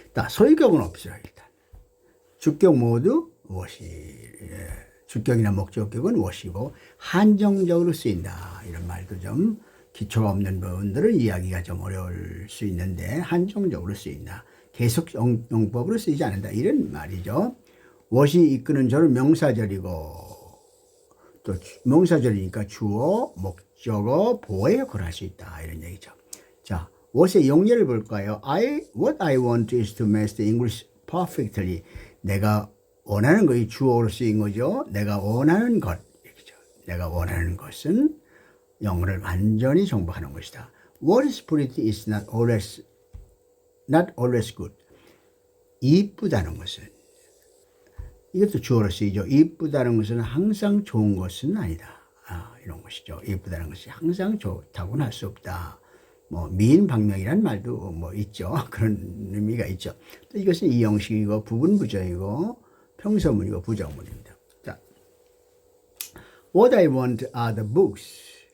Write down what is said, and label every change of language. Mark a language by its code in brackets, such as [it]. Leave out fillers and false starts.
[ko] 소유격은 없어요. 일단 주격 모두 무엇이 주격이나 목적격은 무엇이고 한정적으로 쓰인다 이런 말도 좀 기초가 없는 부분들은 이야기가 좀 어려울 수 있는데 한정적으로 쓰인다. 계속 용법으로 쓰이지 않는다. 이런 말이죠. what이 이끄는 절은 명사절이고 또 명사절이니까 주어, 목적어, 보호의 역할을 할 수 있다. 이런 얘기죠. 자, what의 용례를 볼까요? [en] What I want is to master English perfectly. [ko] 내가 원하는 것이 주어로 쓰인 거죠. 내가 원하는 것. 이렇게죠. 내가 원하는 것은 영어를 완전히 정복하는 것이다. [en] What is pretty is not always good. [ko] 이쁘다는 것은 이것도 주어로 쓰이죠. 이쁘다는 것은 항상 좋은 것은 아니다. 이런 것이죠. 이쁘다는 것이 항상 좋다고는 할 수 없다. 뭐 미인방명이라는 말도 뭐 있죠. 그런 의미가 있죠. 또 이것은 이형식이고 부분부정이고 평서문이고 부정문입니다. 자, [en] What I want are the books.